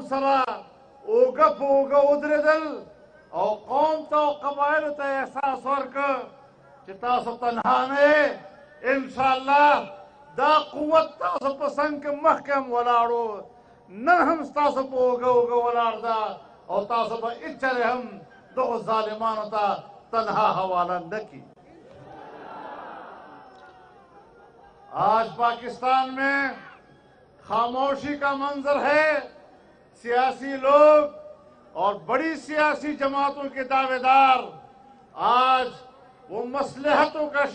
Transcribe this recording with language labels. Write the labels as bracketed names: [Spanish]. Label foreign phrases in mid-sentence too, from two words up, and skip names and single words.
[Pashto] سره اوږه په اوږه ودرېدل او قوم ته او قبایلو ته احساس ورکړ چې تاسو تنها نه یې انشاءالله دا قوت تاسو په څنګ کې محکم ولاړو نن هم ستاسو په اوږه اوږه ولاړ ده او تاسو به هېچېرې هم دغو ظالمانو ته تنها حواله نه کړي [Urdu] آج پاکستان میں خاموشی کا منظر ہے سیاسی لوگ اور بڑی سیاسی جماعتوں کے دعوے دار آج وہ مصلحتوں کا